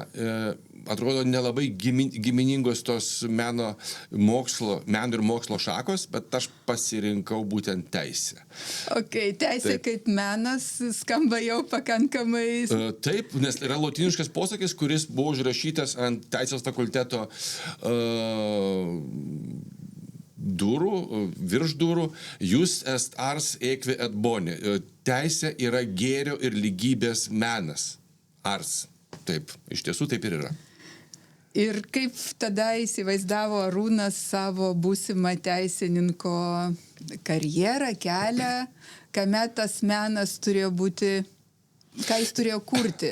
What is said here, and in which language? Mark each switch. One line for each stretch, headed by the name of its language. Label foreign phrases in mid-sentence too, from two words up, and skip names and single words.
Lithuanian: Atrodo nelabai giminingos tos meno ir mokslo šakos, bet aš pasirinkau būtent teisę. Teisė taip. Kaip menas skamba jau pakankamai. Taip, nes yra lotyniškas posakis, kuris buvo užrašytas ant teisės fakulteto durų, virš durų,
Latin: jus est ars equi et boni.
Lithuanian: Teisė yra gėrio ir lygybės menas. Ars. Taip, iš tiesų taip ir yra. Ir kaip tada įsivaizdavo Arūnas savo būsimą teisininko karjerą, kelią, kame tas menas turėjo būti, ką jis turėjo kurti?